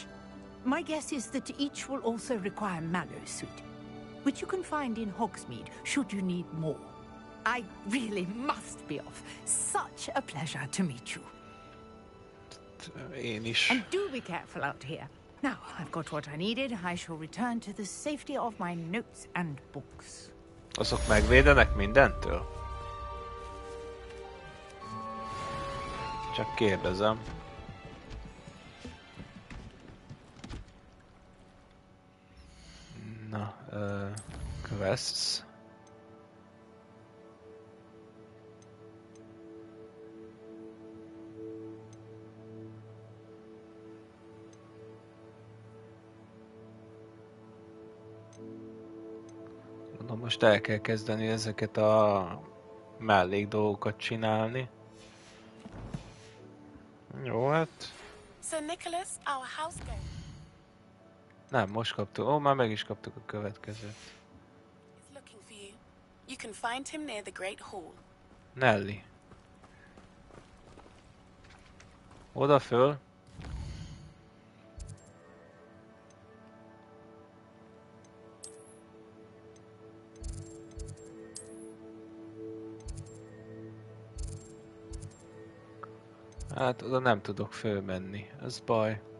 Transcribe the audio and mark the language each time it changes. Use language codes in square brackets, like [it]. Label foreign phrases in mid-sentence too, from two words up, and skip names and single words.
[en] My guess is that each will also require Mallowsweet, which you can find in Hogsmeade should you need more. I really must be off. Such a pleasure to meet you. [hu] Én is. [en] And do be careful out here. Now, I've got what I needed. I shall return to the safety of my notes and books. [hu] Azok megvédenek mindentől? Csak kérdezem. Na, quests. Na most el kell kezdeni ezeket a mellék dolgokat csinálni. Jó, hát... [en] Sir Nicholas, our house girl. [hu] Nem, most kaptuk. Ó, már meg is kaptuk a következőt. [en] Is looking for you. You can find him near the Great Hall. [hu] Nelly. Oda föl. Hát oda nem tudok fölmenni, ez baj.